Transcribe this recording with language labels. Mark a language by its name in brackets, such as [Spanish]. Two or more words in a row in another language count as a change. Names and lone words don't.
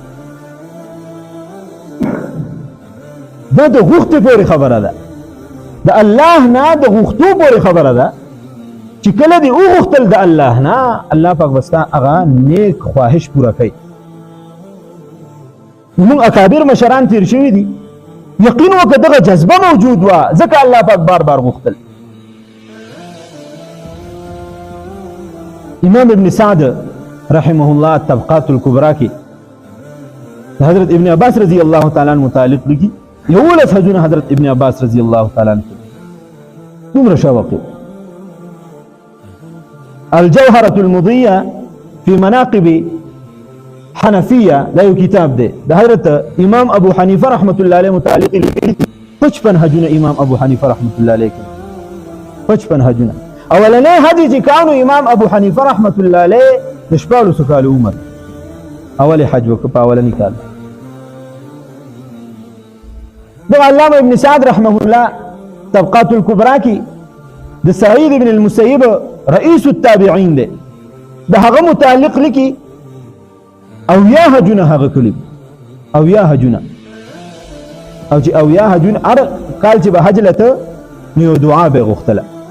[Pashto] دا د غوښتې پورې خبره ده د الله نه د غوښتو پورې خبره ده چې کله دې وغوښتل د الله نه الله پاک به ستا هغه نیک خواهش پوره کوي موږ اکابر مشران تیر شوي دي یقین وکړه دغه جذبه موجود وه ځکه الله پاک بار بار غوښتل امام ابن سعد [Arabic] رحمه الله [Pashto] طبقات الكبرى کې حضرت ابن عباس [Arabic] رضی الله تعالی عنہ [Pashto] متعلق لګي 11 حجونه حضرت ابن عباس [Arabic] رضی الله تعالی عنہ [Pashto] دومره شوق الجوهرة المضية في مناقب حنفية لا یو کتاب دی د حضرت امام ابو حنیفه [Arabic] رحمت الله علیه [Pashto] متعلق لګي 55 حجونه امام ابو حنیفه [Arabic] رحمت الله علیه [Pashto] 55 حجونه اولنې حدیث چې کانو امام ابو حنیفه [Arabic] رحمت الله علیه [Pashto] د 14 کال عمر اول حج وکړ په اولنی کال د علامه ابن سعد [Arabic] رحمه الله [Pashto] طبقات الكبرى کې د سعید ابن المسیب [Arabic] رئیس التابعین [Pashto] دی د هغه متعلق لکی او یا حجونه هغه کلی او یا حجونه او چې او یا حجونه ار کال چې به حج لته نو دعا به غوښتله